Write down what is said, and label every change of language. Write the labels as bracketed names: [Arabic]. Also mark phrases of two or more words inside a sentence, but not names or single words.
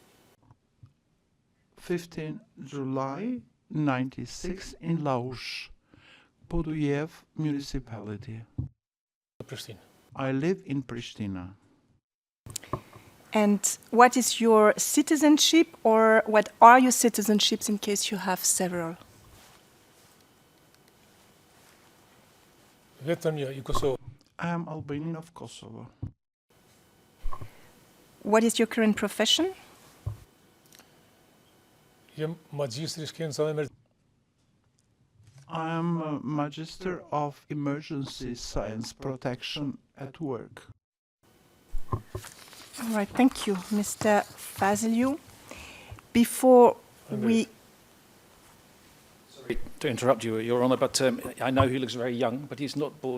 [English] 15 July 96 in Laush, Podujev municipality. Pristina. I live in Pristina. And what is your citizenship, or what are your citizenships in case you have several? [Albanian] Vetëm një i Kosovë. [English] I am Albanian of Kosovo. What is your current profession? [Albanian] Jem magjistri shkencave emergjente. [English] I am a Magister of Emergency Science Protection at work. All right, thank you, Mr. Fazliu. Before we... Sorry to interrupt you, Your Honour, but I know he looks very young, but he's not born.